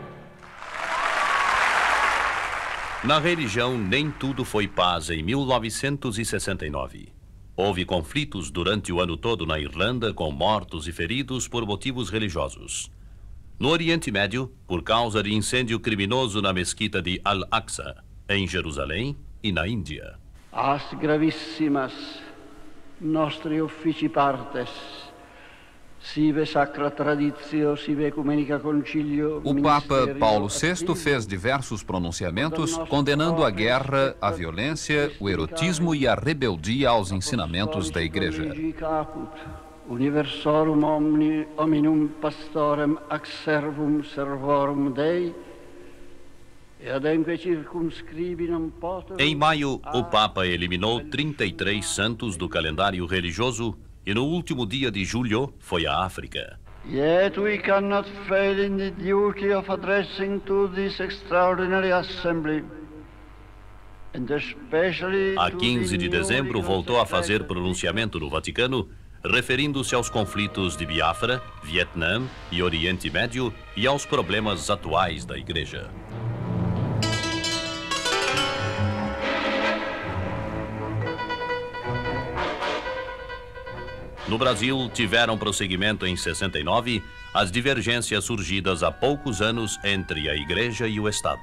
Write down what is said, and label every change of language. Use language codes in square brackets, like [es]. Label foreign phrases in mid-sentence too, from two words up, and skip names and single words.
[pt] Na religião, nem tudo foi paz em 1969. Houve conflitos durante o ano todo na Irlanda, com mortos e feridos por motivos religiosos. No Oriente Médio, por causa de incêndio criminoso na mesquita de Al-Aqsa, em Jerusalém e na Índia. [la] As gravíssimas nostri uffici partes, sive sacra traditio, sive ecumenica concilio. [pt] O Papa Paulo VI fez diversos pronunciamentos condenando a guerra, a violência, o erotismo e a rebeldia aos ensinamentos da Igreja. [la] Universorum hominum pastorem ac servum servorum Dei. [pt] Em maio, o Papa eliminou 33 santos do calendário religioso e no último dia de julho foi à África. [en] Yet we cannot fail in the duty of addressing to this extraordinary assembly. [pt] A 15 de dezembro voltou a fazer pronunciamento no Vaticano, referindo-se aos conflitos de Biafra, Vietnã e Oriente Médio e aos problemas atuais da Igreja. No Brasil, tiveram prosseguimento em 69 as divergências surgidas há poucos anos entre a Igreja e o Estado.